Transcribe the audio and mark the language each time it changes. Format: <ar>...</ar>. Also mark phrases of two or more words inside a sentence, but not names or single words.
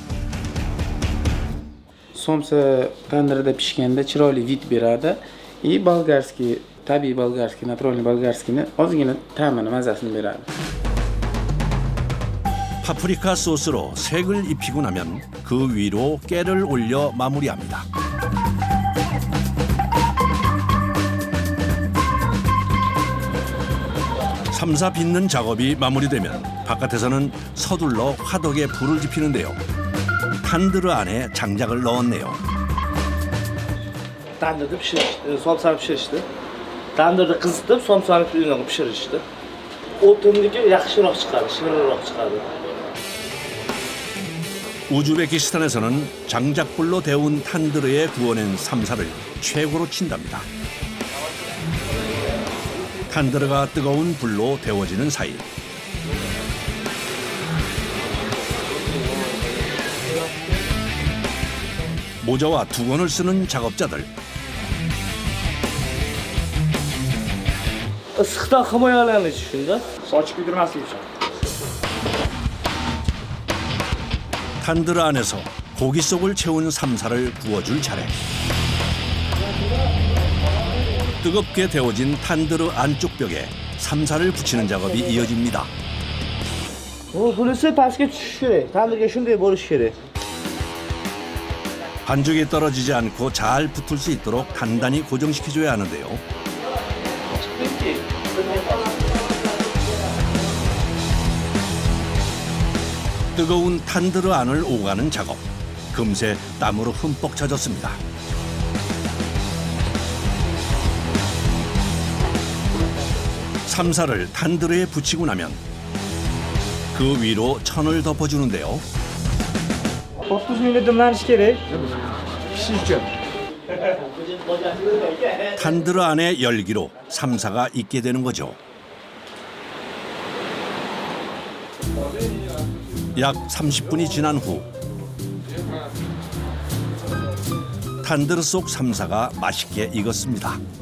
<uz>Somsa tandirda pishganda chiroyli vid beradi. Bolgarskiy, tabiiy bolgarskiy,</uz> <ru>naturalniy bolgarskiyni</ru> <uz>ozgina ta'mini, mazasini beradi.</uz> <ko>파프리카 소스로 색을 입히고 나면 그 위로 깨를 올려 마무리합니다. 삼사 빚는 작업이 마무리되면 바깥에서는 서둘러 화덕에 불을 지피는데요. 탄드르 안에 장작을 넣었네요.</ko> <uz>Tandirda pishirishdi, somsani pishirishdi. Tandirda qizitib, somsani qilib pishirishdi. O'tindiki yaxshiroq chiqadi, shirinroq chiqadi.</uz> <ko>우즈베키스탄에서는 장작불로 데운 탄드르에 구워낸 삼사를 최고로 친답니다. 탄드르가 뜨거운 불로 데워지는 사이 모자와 두건을 쓰는 작업자들.</ko> <uz>Issiqdan himoyalanish shunda. Sochib kuydirmaslik uchun.</uz> <ko>탄드르 안에서 고기 속을 채운 삼사를 구워줄 차례. 뜨겁게 데워진 탄드르 안쪽 벽에 삼사를 붙이는 작업이 이어집니다.</ko> <uz>Bunisi pastga tushishi kerak. Tandirga shunday bo'lishi kerak.</uz> <ko>반죽이 떨어지지 않고 잘 붙을 수 있도록 단단히 고정시켜줘야 하는데요. 뜨거운 탄드르 안을 오가는 작업. 금세 땀으로 흠뻑 젖었습니다. 삼사를 탄드르에 붙이고 나면 그 위로 천을 덮어주는데요.</ko> <uz>30 minutda dimlanishi kerak. Pishish uchun.</uz> <ko>탄드르 안의 열기로 삼사가 익게 되는 거죠. 약 30분이 지난 후 탄드르 속 삼사가 맛있게 익었습니다.</ko>